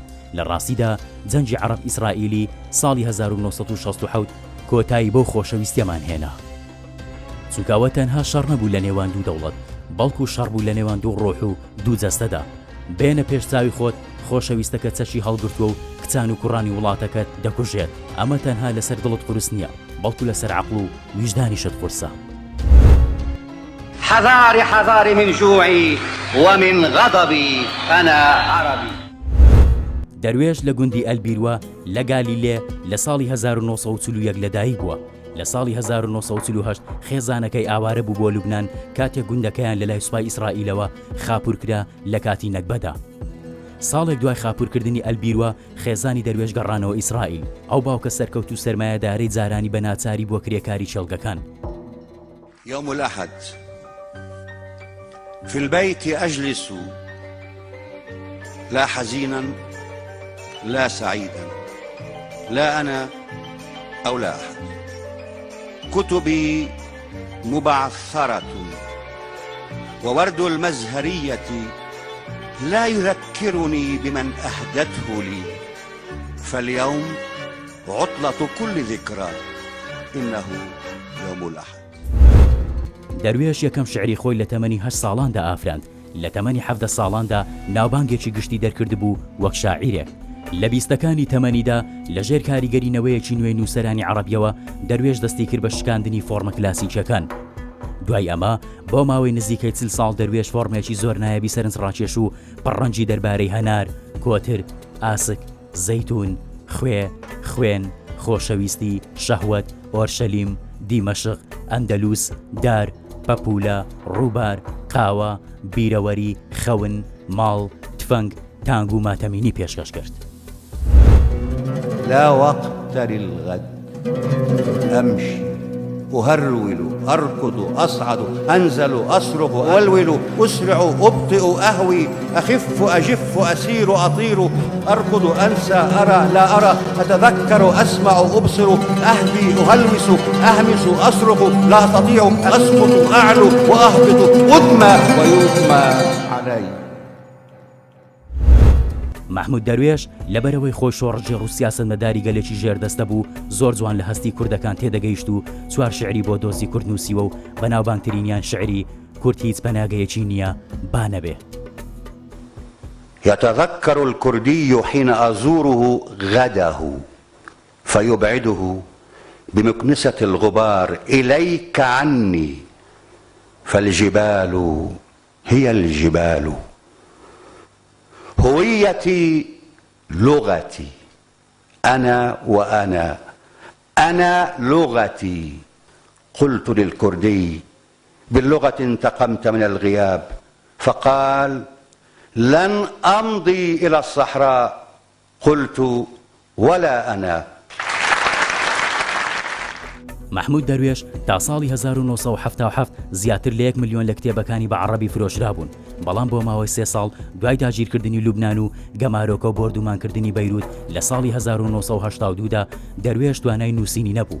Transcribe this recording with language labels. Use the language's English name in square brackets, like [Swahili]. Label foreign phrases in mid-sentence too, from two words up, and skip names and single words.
[Central Kurdish] لە ڕاستیدا جەنگی عەرەب ئیسرائیلی ساڵی 1967 کۆتایی بۆ خۆشەویستیەمان هێنا، چونکەوە تەنها شەڕ نەبوو لە نێوان دوو دەوڵەت، بەڵکو شەڕ بوو لە نێوان دوو ڕۆح و دوو جەستەدا. بێنە پێشچاوی خۆت خۆشەویستەکە چەشی هەڵگرتووە و کچان و کوڕانی وڵاتەکەت دەکوژێت. ئەمە تەنها لەسەر دڵت قورس نییە، بەڵکو لەسەر عەقڵ و ویجدانیشت قورسە. [Arabic] حذاري حذاري من جوعي ومن غضبي أنا عربي. [Central Kurdish] دەروێش لە گوندی ئەلبیروە لە گالیلێ لە ساڵی 1940 لەدایک بووە. لە ساڵی 1940 خێزانەکەی ئاوارە بوو بۆ لوبنان کاتێک گوندەکەیان لە لای سوپای ئیسرائیلەوە خاپورکرا لە کاتی نەکبەدا. ساڵێک دوای خاپورکردنی ئەلبیروە خێزانی دەروێش گەڕانەوە ئیسرائیل. ئەو باوکە سەرکەوت و سەرمایەدارەی جارانی بە ناچاری بۆ کرێکاری چێڵگەکان. [Arabic] يوم الأحد في البيت أجلس لا حزينا لا سعيدا، لا أنا أو لا أحد. كتبي مبعثرة وورد المزهرية لا يذكرني بمن أهدته لي، فاليوم عطلة كل ذكرى، إنه يوم الأحد. [Central Kurdish] دەروێش یەکەم شعری خۆی لە تەمەنی 8 ساڵاندا ئافراند. لە تەمەنی 17 ساڵاندا ناوبانگێکی گشتی دەرکرد بوو وەک شاعیرێک. لە بیستەکانی تەمەنیدا لەژێر کاریگەرینەوەیەکی نوێی نووسەرانی عەرەبیەوە دەروێش دەستی کرد بە شکاندنی فۆرمە کلاسیکەکان. دوای ئەمە بۆ ماوەی نزیکەی 40 ساڵ دەروێش فۆرمێکی زۆر نایەبی سەرنجڕاکێش و پڕەنجی دەربارەی هەنار، کۆتر، ئاسک، زەیتون، خوێن، خۆشەویستی، شەهوەت، ئۆرشەلیم، دیمەشق، ئەندەلوس، دار، پەپولە، ڕووبار، قاوە، بیرەوەری، خەون، ماڵ، تفەنگ، تانگ و ماتەمینی پێشکەش کرد. [Arabic] لا وقت للغد، أمشي أهرول أركض أصعد أنزل أصرخ أولول أسرع أبطئ أهوي أخف أجف أسير أطير أركض أنسى أرى لا أرى أتذكر أسمع أبصر أهدي أهلوس أهمس أصرخ لا أستطيع أسقط أعلو وأهبط أدمى ويدمى علي. [Central Kurdish] مەحموود دەروێش لەبەرەوەی خۆی شۆڕژی ڕووسیاسەتمەداری گەلێکی ژێردەستە بوو زۆر جوان لە هەستی کوردەکان تێدەگەیشت و چوار شعری بۆ دۆزی کورد نووسیوە و بەناوبانگترینیان شعری کورد هیچ پەناگەیەکی نییە با نەبێ. [Arabic] يتذكر الكردي حين أزوره غده فيبعده بمكنسة الغبار إليك عني، فالجبال هي الجبال. هويتي لغتي، أنا وأنا، أنا لغتي. قلت للكردي باللغة انتقمت من الغياب، فقال لن أمضي إلى الصحراء. قلت ولا أنا. [Central Kurdish] مەحموود دەروێش تا ساڵی 1977 زیاتر لە 1 ملیۆن لە کتێبەکانی بە عەرەبی فرۆشرا بوون. بەڵام بۆ ماوەی 3 ساڵ دوای داگیرکردنی لوبنان و گەمارۆکە و بۆردومانکردنی بەیروت لە ساڵی 1982دا دەروێش توانای نووسینی نەبوو.